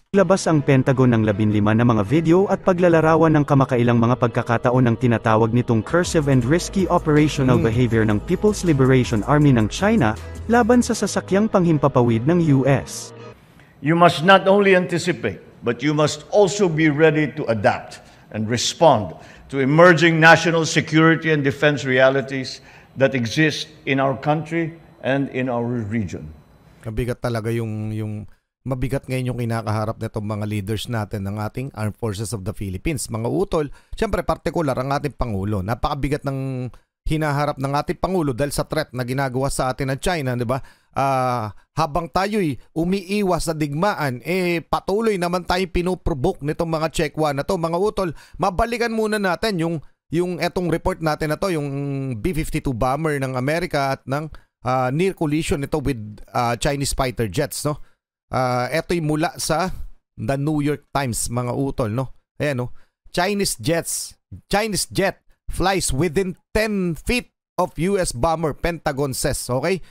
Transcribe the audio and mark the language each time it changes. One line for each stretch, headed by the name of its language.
Filipino: Labas ang Pentagon ng 15 na mga video at paglalarawan ng kamakailang mga pagkakataon ng tinatawag nitong
English: cursive and risky operational behavior
Filipino: ng People's Liberation Army ng China, laban sa sasakyang panghimpapawid ng US.
English: You must not only anticipate, but you must also be ready to adapt and respond to emerging national security and defense realities that exist in our country and in our region.
Filipino: Mabigat talaga yung mabigat ngayon yung kinakaharap nitong mga leaders natin ng ating Armed Forces of the Philippines. Mga utol, siyempre partikular ang ating Pangulo. Napakabigat ng hinaharap ng ating Pangulo dahil sa threat na ginagawa sa atin ng China, di ba? Habang tayo'y umiiwas sa digmaan, patuloy naman tayong pinoprovoke nitong mga Chekwa na to. Mga utol, mabalikan muna natin yung etong report natin na to, yung B-52 bomber ng Amerika at ng near collision nito
English: with Chinese fighter jets,
Filipino: no? Eto'y mula sa The New York Times, mga utol, no? Ayan, no?
English: Chinese jet flies within 10 feet of US bomber, Pentagon says, okay?